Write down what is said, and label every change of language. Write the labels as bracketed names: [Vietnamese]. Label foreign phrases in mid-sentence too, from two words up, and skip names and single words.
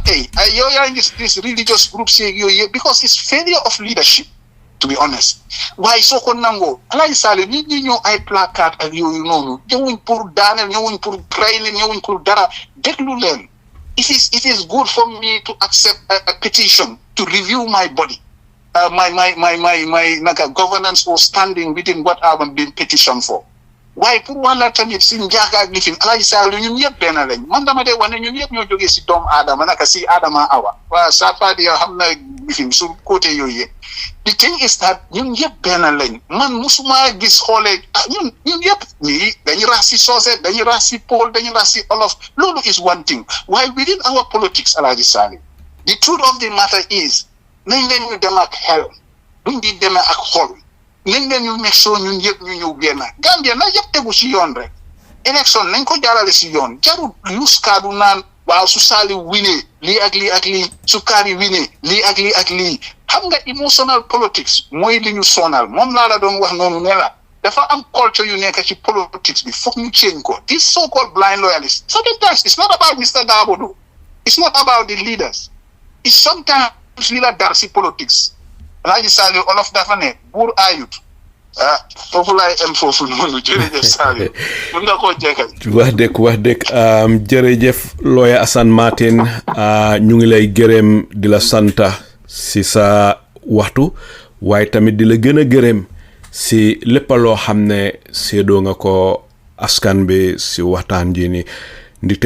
[Wolof] tey ay yow yaa ngi [English] this religious groups [Wolof] yooyu [English] because it's failure of leadership to be honest [Wolof] waaye soo ko nangoo Alaaji Saliou nit ñi ñëw ay placard ak yooyu noonu ñëwuñ pour daaneel ñëwuñ pour pray leen ñëwuñ pour dara déglu leen [English] it is good for me to accept a petition to review my body my governance or standing within what I've been petitioned for. [Wolof] waaye pour wàlla tamit si njaaga ak lifin Alaaji Saliou ñun ñëpp benn lañ man dama dee wax ne ñun ñëpp ñoo jógee si doomu aadama naka si Adama Awa waaw [French] ça pas dire [Wolof] xam na lifin sur côté yooyu yëpp [English] the thing is [Wolof] that ñun ñëpp benn lañ man musuma gis xoolee ñun ñëpp ñii dañu rax si soose dañu rax si Pël dañu rax si Olof loolu [English] is one thing [Wolof] waaye [English] within our politics [Wolof] Alaaji Saliou [English] the truth of the matter is [Wolof] nañ leen ñu dem ak xel duñ di demee ak xol nañ leen ñu nekk soo ñun yëpp ñu ñëw génn Gambia na yëpp tegu si yoon rek élection nañ ko jaarale si yoon jarul use kaadu naan waaw su Saliou winee lii ak lii ak lii su Kaari winee lii ak lii ak lii xam nga [English] emotional politics [Wolof] mooy li ñu sonal moom laa la doon wax noonu ne la dafa am culture yu nekk ci politics bi foog ñu change ko [English] this so called blind loyalist sometimes it's not about Mr. [Wolof] Dabodo [English] it's not about the leaders it's sometimes [Wolof] li la dar si politics Alaaji Saliou olof dafa ne buur ayut foofu laay am foofu noonu jërëjëf Saliou mun nga koo jekkal wax dëgg jërëjëf lawyer Assan Martin ñu ngi lay gërëm di la santa si sa waxtu waaye tamit di la gën a gërëm si lépp loo xam ne séedoo nga ko askan bi si waxtaan ji ni ndite